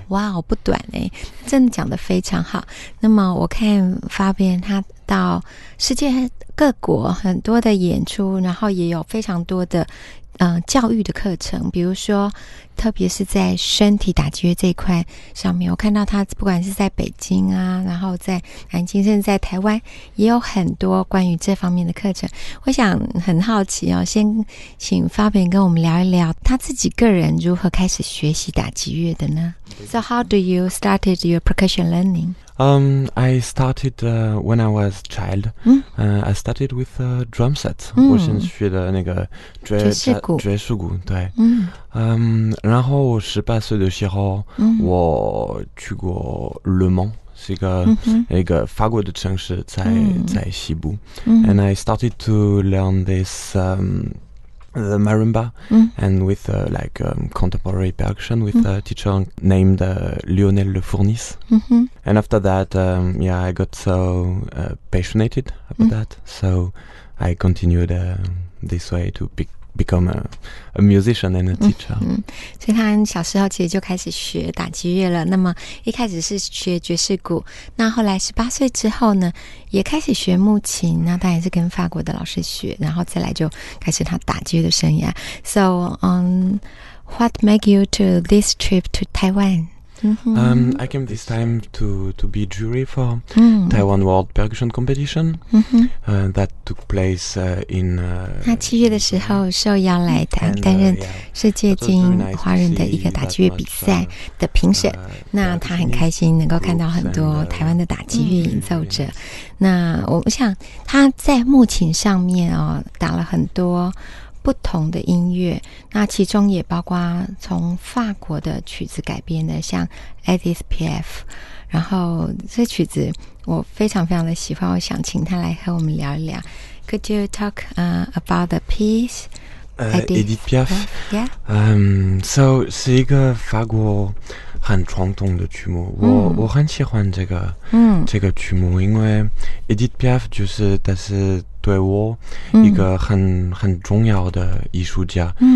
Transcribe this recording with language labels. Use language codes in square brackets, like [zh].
[zh] 哇，不短欸，真的讲得非常好。那么我看Fabien他到世界各国很多的演出，然后也有非常多的教育的课程，比如说特别是在身体打击乐这一块上面，我看到他不管是在北京啊，然后在南京，甚至在台湾也有很多关于这方面的课程。我想很好奇哦，先请Fabien跟我们聊一聊他自己个人如何开始学习打击乐的呢？ [en] So how do you started your percussion learning? I started when I was a child. I started with a drum set. [zh] 我先学的那个爵士鼓，对。然后我18岁的时候，我去过Le Mans，是一个法国的城市，在西部。 [en] And I started to learn this the marimba and with contemporary percussion with a teacher named Lionel Le Fournis. And after that, I got so passionate about that, so I continued this way to become a musician and a teacher. [zh] 所以他小时候其实就开始学打击乐了。那么一开始是学爵士鼓，那后来18岁之后呢，也开始学木琴，那当然是跟法国的老师学，然后再来就开始他打击乐的生涯。 [en] So, what made you to this trip to Taiwan? I came this time to be jury for Taiwan World Percussion Competition that took place in [zh] 他7月的时候受邀来担任世界精英华人的一个打击乐比赛的评审，那他很开心能够看到很多台湾的打击乐演奏者。那我想他在木琴上面打了很多不同的音乐，那其中也包括从法国的曲子改编的，像 Edith Piaf， 然后这曲子我非常非常的喜欢，我想请他来和我们聊一聊。 [en] Could you talk about the piece? Edith Piaf? Yeah. [zh] So 是一个法国很传统的曲目，我很喜欢这个曲目，因为 Edith Piaf 但是对我一个很重要的艺术家。